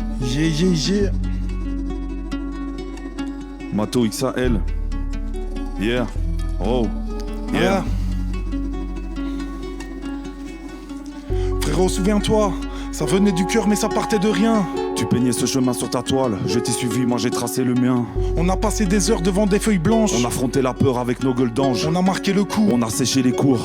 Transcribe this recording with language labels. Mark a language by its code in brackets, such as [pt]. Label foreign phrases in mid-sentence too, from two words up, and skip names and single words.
[en] Yeah, yeah, yeah. Mato XAL. Yeah. Oh. Yeah. [fr] Frérot, souviens-toi, ça venait du cœur mais ça partait de rien. Tu peignais ce chemin sur ta toile, je t'ai suivi, moi j'ai tracé le mien. On a passé des heures devant des feuilles blanches. On a affronté la peur avec nos gueules d'ange. On a marqué le coup, On a séché les cours.